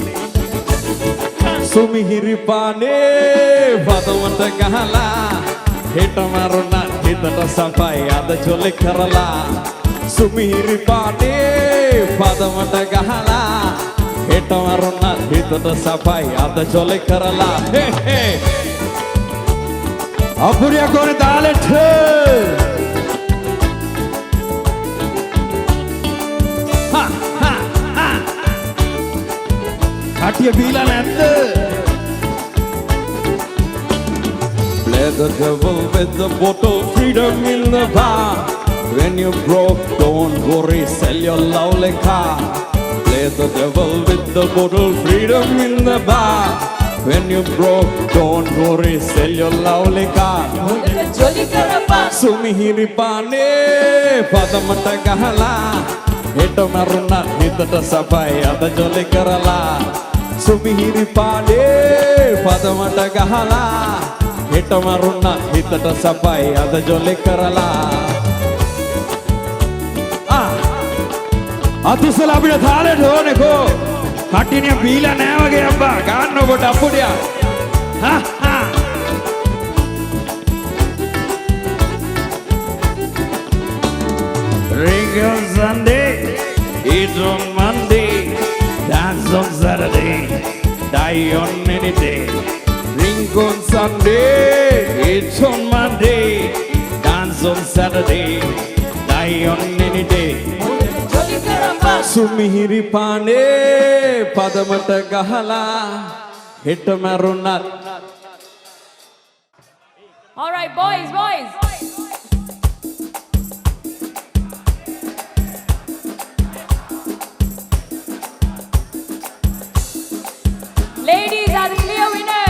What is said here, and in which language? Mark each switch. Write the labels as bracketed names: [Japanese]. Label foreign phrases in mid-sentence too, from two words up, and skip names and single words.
[Sinhala] සුමිහිරි පානේ පදමට ගහලා හෙට මරුණා හිතට සපයි අද ජොලි කරලා සුමිහිරි පානේ පදමට ගහලා හෙට මරුණා හිතට සපයි අද ජොලි කරලා හේ හේ අපුරිය කොනේ තාලෙට හා හා හා කටිය බීලා නැද්ද [English] Play the devil with the bottle, freedom in the bar. When you broke, don't worry, sell your lovely car. Play the devil with the bottle, freedom in the bar. When you broke, don't worry, sell your lovely car. [Sinhala] සුමිහිරි පානේ, පදමට ගහලා. හෙට මරුණා, හිතට සපයි, අද ජොලි කරලා. සුමිහිරි පානේ, පදමට ගහලා. හෙට මරුණා හිතට සපයි අද ජොලි කරලා අතිස්සලා අපිට තාලෙට ඕනේකෝ කටිනිය බීලා නෑ වගේ අම්බා ගන්නකො ඩප්පුඩියා හා හා [English] Ring on Sunday, eat on Monday, dance on Saturday, die on any day. Drink on Sunday, eat on Monday, dance on Saturday, die on any day. [Sinhala] සුමිහිරි පානේ, පදමට ගහලා, හෙට මරුණට. [English] All right, boys. Ladies are the clear winners.